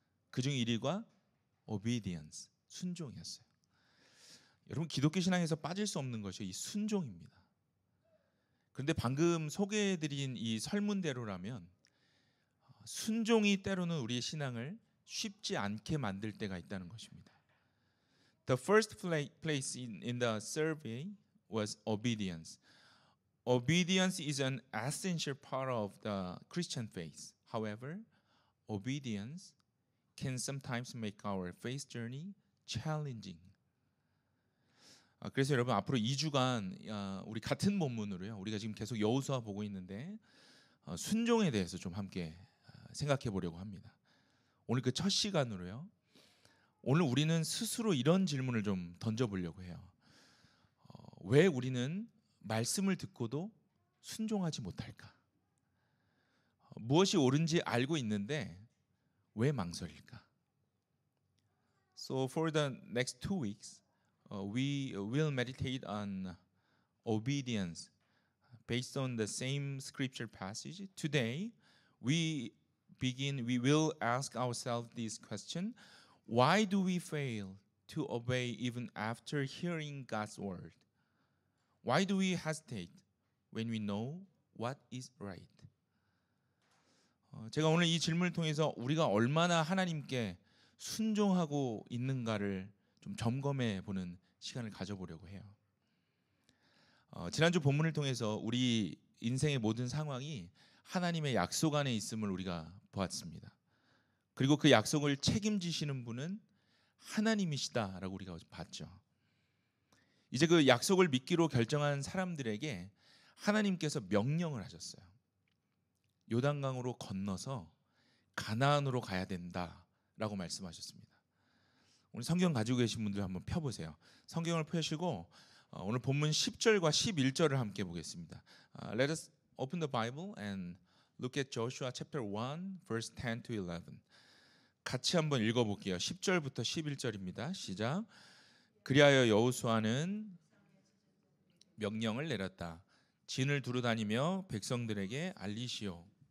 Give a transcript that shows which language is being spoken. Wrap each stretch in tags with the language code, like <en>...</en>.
<ko>그중 1위가 obedience, 순종이었어요. 여러분 기독교 신앙에서 빠질 수 없는 것이 이 순종입니다. 그런데 방금 소개해드린 이 설문대로라면 순종이 때로는 우리의 신앙을 쉽지 않게 만들 때가 있다는 것입니다.</ko> <en>The first place in the survey was obedience. Obedience is an essential part of the Christian faith. However, obedience can sometimes make our faith journey challenging.</en> <ko>그래서 여러분 앞으로 2주간 우리 같은 본문으로요. 우리가 지금 계속 여호수아 보고 있는데 순종에 대해서 좀 함께 생각해 보려고 합니다. 오늘 그 첫 시간으로요. 오늘 우리는 스스로 이런 질문을 좀 던져보려고 해요. 왜 우리는 말씀을 듣고도 순종하지 못할까? 무엇이 옳은지 알고 있는데 왜 망설일까?</ko> <en>So for the next 2 weeks, we will meditate on obedience based on the same scripture passage. Today, we will ask ourselves this question: why do we fail to obey even after hearing God's word? Why do we hesitate when we know what is right?</en> <ko>제가 오늘 이 질문을 통해서 우리가 얼마나 하나님께 순종하고 있는가를 좀 점검해 보는 시간을 가져보려고 해요. 지난주 본문을 통해서 우리 인생의 모든 상황이 하나님의 약속 안에 있음을 우리가 보았습니다. 그리고 그 약속을 책임지시는 분은 하나님이시다라고 우리가 봤죠. 이제 그 약속을 믿기로 결정한 사람들에게 하나님께서 명령을 하셨어요. 요단강으로 건너서 가나안으로 가야 된다라고 말씀하셨습니다. 오늘 성경 가지고 계신 분들 한번 펴보세요. 성경을 펴시고 오늘 본문 10절과 11절을 함께 보겠습니다.</ko> <en>Let us open the Bible and look at Joshua chapter 1 verse 10 to 11.</en> <ko>같이 한번 읽어볼게요. 10절부터 11절입니다. 시작. 그리하여 여호수아는 명령을 내렸다. 진을 두루 다니며 백성들에게 알리시오.</ko>